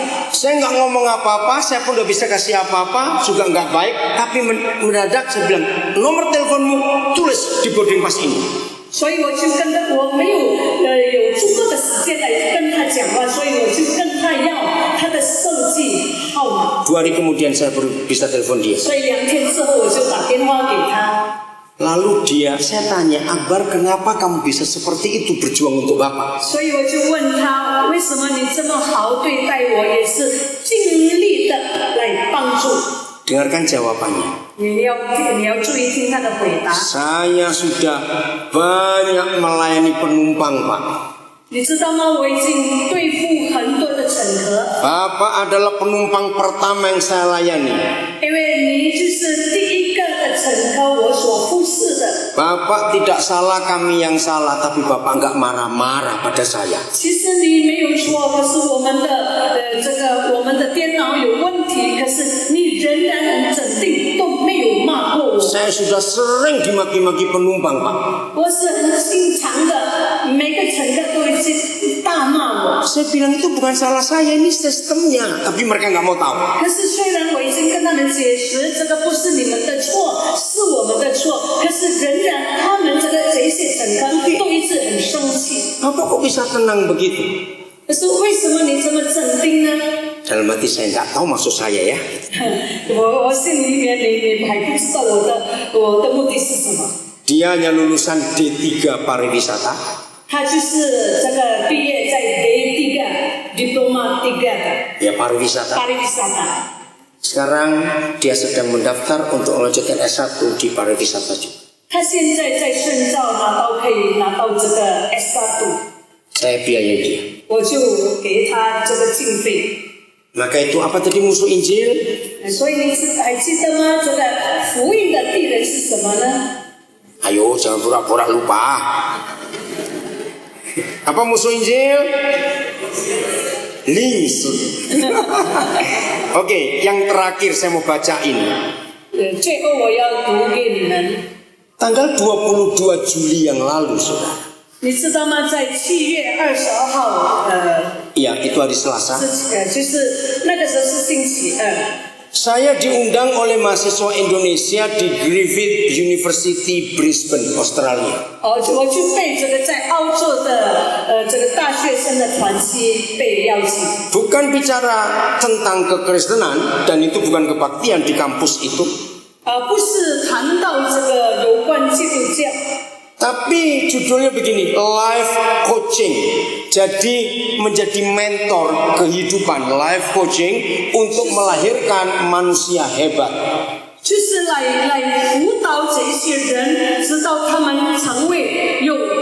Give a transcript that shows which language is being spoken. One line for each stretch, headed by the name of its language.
Indonesian: Saya nggak ngomong apa-apa, saya pun udah bisa kasih apa-apa, juga nggak baik. Tapi mendadak saya bilang, nomor teleponmu tulis di boarding pass ini.
Chinese: 所以我就跟他，我没有足够的时间来跟他讲话，所以我就跟他要他的手机号码。
Indonesian: 2 hari kemudian saya baru bisa telepon dia.
Chinese: 所以2天之后我就打电话给他。
Indonesian: Lalu saya tanya, Akbar, kenapa kamu bisa seperti itu berjuang untuk Bapak?
Chinese: 所以我就问他，为什么你这么好对待我，也是尽力的来帮助？
Indonesian: Dengarkan jawabannya.
Chinese: 你要注意听他的回答。
Indonesian: Saya sudah banyak melayani penumpang, Pak.
Chinese: 你知道吗？我已经对付很多的乘客。
Indonesian: Bapak adalah penumpang pertama yang saya layani.
Chinese: 因为你就是第一个的乘客，我所忽视的。
Indonesian: Bapak tidak salah, kami yang salah, tapi Bapak enggak marah-marah pada saya.
Chinese: 其实你没有错，可是我们的电脑有问题，可是你仍然很镇定，都没有骂过我。
Indonesian: Saya sudah sering dimaki-maki penumpang, Pak. 我是很经常的，每个乘客都会大骂我。 Saya bilang itu bukan salah saya, ini sistemnya. Tapi mereka nggak mau tahu.
Chinese: 可是虽然我已经跟他们解释，这个不是你们的错，是我们的错，可是仍然他们这些乘客都一直很生气。
Indonesian: Bapak kok bisa tenang begitu?
Chinese: 可是为什么你这么镇定呢？
Indonesian: Dalam hati saya nggak tahu maksud saya ya.
Chinese: 我心里面你还不知道我的目的是什么。
Indonesian: Dia hanya lulusan D3 pariwisata.
Chinese: 他就是这个毕业在 D3 diploma 3 的
Indonesian: Ya pariwisata. pariwisata。 Sekarang dia sedang mendaftar untuk melanjutkan S1 di pariwisata juga.
Chinese: 他现在在深造可以拿到这个 S1，
Indonesian: Saya biayai dia.
Chinese: 我就给他这个经费。
Indonesian: Maka itu apa tadi musuh Injil?
Chinese: 所以你还记得吗？这个福音的敌人是什么呢？
Indonesian: Ayo jangan pura-pura lupa. Apa musuh Injil? Linsu. Oke, yang terakhir saya mau baca ini.
Chinese: 最后我要读给你们。
Indonesian: Tanggal 22 Juli yang lalu, saudara.
Chinese: 你知道吗？在7月22号，
Indonesian: Ya, itu hari Selasa.
Chinese: 就是那个时候是星期二。
Indonesian: Saya diundang oleh mahasiswa Indonesia di Griffith University, Brisbane, Australia.
Chinese: 我就被这个在澳洲的这个大学生的团契被邀请。
Indonesian: Bukan bicara tentang kekristenan dan itu bukan kebaktian di kampus itu.
Chinese: 不是谈到这个有关基督教。
Indonesian: Tapi judulnya begini, life coaching. Jadi menjadi mentor kehidupan, life coaching untuk melahirkan manusia hebat.
Chinese: 就是来辅导这些人，直到他们成为有